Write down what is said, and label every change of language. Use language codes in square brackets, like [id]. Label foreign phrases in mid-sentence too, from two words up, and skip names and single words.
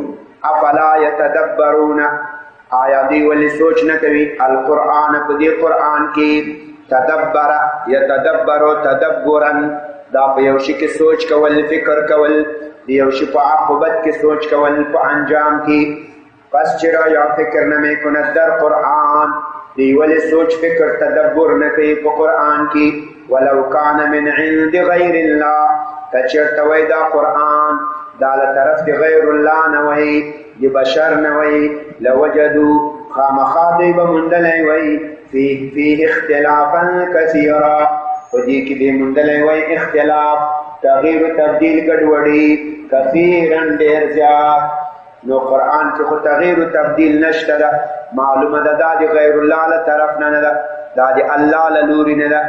[ar] افلا یتدبرون، [ps] آیا دوی ولې سوچ نه کوي القرآن په دې قرآن کې. [ar] تدبر یتدبرو تدبرا، [ps] دا په یو شي کې سوچ کول، فکر کول، د یو شي په عاقبت کې سوچ کول، په انجام کې. [fa] پس چرا یا فکر نمی کند در قرآن، [ps] دی ولې سوچ فکر تدبر نه کوي په قرآن کې. [ar] ولو کان من عند غیر الله، [ps] کچرته وای دا قرآن دا له طرف د غیر الله نه وای، د بشر نه وای، لوجدو خامخا دوی به موندلی وای [ar] فيه اختلافا کثیرا، [ps] په دې کې به موندلی وای اختلاف، تغییر و تبدیل، ګډوډي، کثیرا ډېر زیات. نو قرآن کې خو تغییر و تبدیل نشته ده، معلومه ده دا د غیر الله له طرف نه نه ده، دا د الله له لوري نه ده.